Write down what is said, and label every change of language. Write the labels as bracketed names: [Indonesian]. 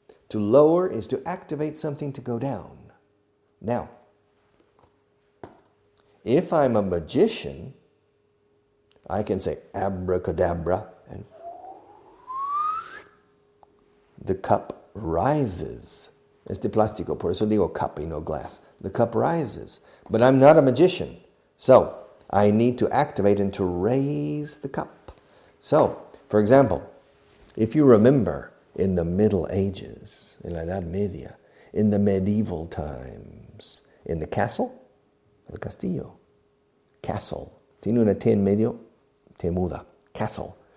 [English] To lower is to activate something to go down. Now, if I'm a magician, I can say abracadabra and the cup rises. [Spanish] Es de plástico, por eso digo cup y no glass. [English] The cup rises. But I'm not a magician. So, I need to activate and to raise the cup. So, for example, if you remember in the Middle Ages, in [Spanish] la Edad Media, [English] in the medieval times, in the castle, [Spanish] el castillo, [English] castle, [Spanish] tiene una T en medio, T muda, [English] castle.